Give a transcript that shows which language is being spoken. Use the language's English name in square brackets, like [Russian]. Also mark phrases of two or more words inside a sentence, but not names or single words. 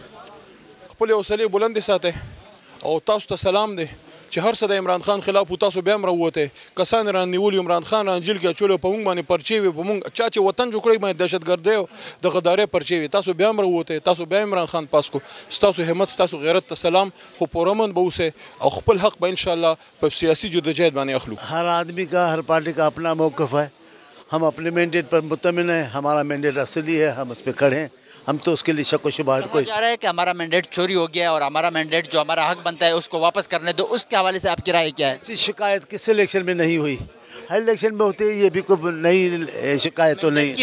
[Pashto] خپل حوصله بلند ساتي او تاسو ته سلام دی چې هر څه د عمران خان خلاف تاسو بیا هم راووته کسان را نیولي عمران خان انجیل کې چولو په موږ باندې پرچې وي په موږ چا چې وطن جوړ کړی باندې دهشتګردي او د غدارې پرچې وي تاسو بیا هم راووته تاسو بیا عمران خان پاس کو تاسو همت تاسو غیرت ته سلام خو پرامن به اوسه او خپل حق به [Arabic] ان شاء الله [Pashto] په سیاسي جدوجہد باندې اخلو. [Urdu] ہر آدمی کا، ہر پارٹی کا اپنا موقف ہے۔ ہم اپنے مینڈیٹ پر مطمئن ہیں، ہمارا مینڈیٹ اصلی ہے، ہم اس پر کھڑے ہیں، ہم تو اس کے لیے شک و شبہات کوئی جا رہا ہے کہ ہمارا مینڈیٹ چوری ہو گیا اور ہمارا مینڈیٹ جو ہمارا حق بنتا ہے اس کو واپس کرنے دو، اس کے حوالے سے آپ کی رائے کیا ہے? ایسی شکایت کس الیکشن میں نہیں ہوئی، ہر الیکشن میں ہوتی ہے، یہ بھی کوئی نئی شکایت تو نہیں.